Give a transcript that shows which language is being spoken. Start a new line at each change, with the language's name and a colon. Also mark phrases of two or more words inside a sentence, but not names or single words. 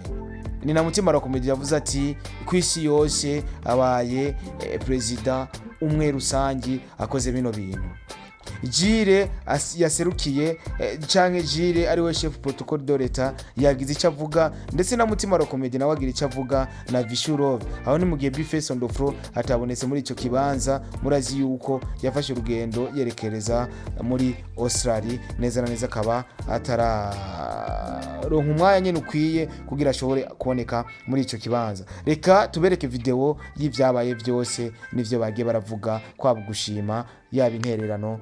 Rundi: Ni na Mutima Rock Comedy yavuze ati kwisi yose abaye president umwe rusangi akoze bino bintu. Jire yaserukiye canke Jire ari we
French: chef protocole de l'Etat
Rundi: yagize icyo avuga, ndetse na Mutima Rock Comedy nawe agira icyo avuga na Visual Love. Aho ni mu gihe Bface on the Floor atabonetse muri ico kibanza, murazi yuko yafashe urugendo yerekereza muri Australia, neza na neza akaba atararonka umwanya nyene ukwiye kugira ashobore kuboneka muri ico kibanza. Reka tubereke video y'ivyabaye byose n'ivyo bagiye baravuga kwaba gushima yaba intererano.